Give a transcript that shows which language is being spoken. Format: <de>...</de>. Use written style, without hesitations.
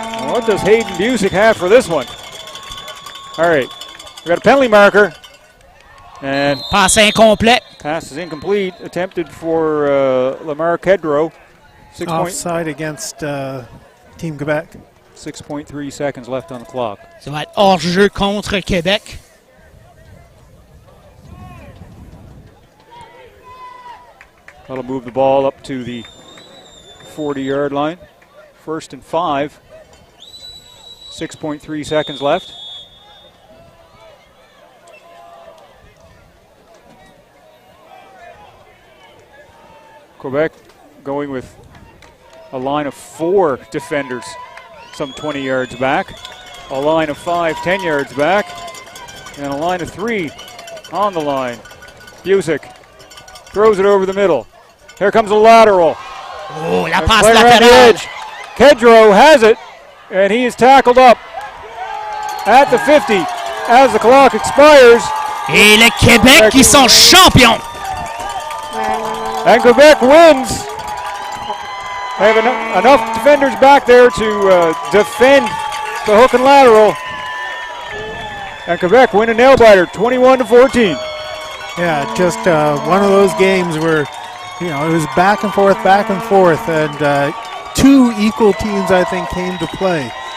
<en>What does Hayden Busick have for this one? All right, we got a penalty marker. And</en> <fr>passe incomplète.</fr> <en>Pass is incomplete. Attempted for Lamar Kedro. Offside against Team Quebec. 6.3 seconds left on the clock.</en> <fr>Ça va être hors-jeu contre Québec.</fr> <en>That'll move the ball up to the 40-yard line. 1st and 5. 6.3 seconds left. Quebec going with a line of 4 defenders, some 20 yards back. A line of 5, 10 yards back. And a line of 3 on the line. Busick throws it over the middle. Here comes a lateral.</en> <fr>Oh, la passe</fr> <en>Player on the</en> <fr>latérale.</fr> <en>edge. Kedro has it, and he is tackled up at the 50 as the clock expires.</en> <fr>Et le Québec qui sont champions.</fr> <en>And Quebec wins. They have enough defenders back there to defend the hook and lateral. And Quebec win a nail-biter, 21-14. Yeah, just one of those games where, you know, it was back and forth, and 2 equal teams, I think, came to play.</en>